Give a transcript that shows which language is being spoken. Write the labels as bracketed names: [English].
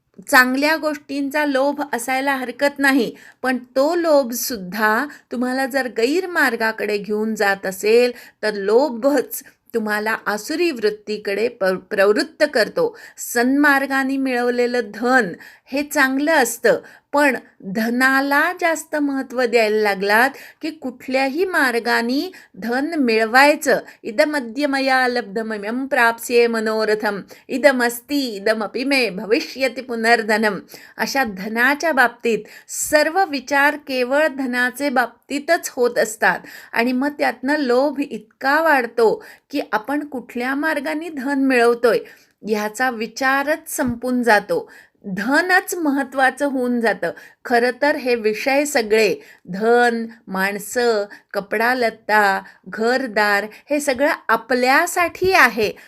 [Marathi] चांगल्या गोष्टींचा लोभ असायला हरकत नाही, पण तो लोभसुद्धा तुम्हाला जर गैरमार्गाकडे घेऊन जात असेल तर लोभच तुम्हाला आसुरी वृत्तीकडे प्रवृत्त करतो. सन्मार्गाने मिळवलेलं धन हे चांगलं असतं, पण धनाला जास्त महत्त्व द्यायला लागलात की कुठल्याही मार्गाने धन मिळवायचं. [Sanskrit] इदमद्य मया लब्धमयं प्राप्स्ये मनोरथम इदमस्ति इदमपि मे भविष्यति पुनर्धनम. [Marathi] अशा धनाच्या बाबतीत सर्व विचार केवळ धनाचे बाबतीतच होत असतात आणि मग त्यातनं लोभ इतका वाढतो की आपण कुठल्या मार्गाने धन मिळवतोय ह्याचा विचारच संपून जातो. धनच महत्त्वाचं होऊन जातं. खरं तर हे विषय सगळे धन, माणसं, कपडा लत्ता, घरदार हे सगळं आपल्यासाठी आहे.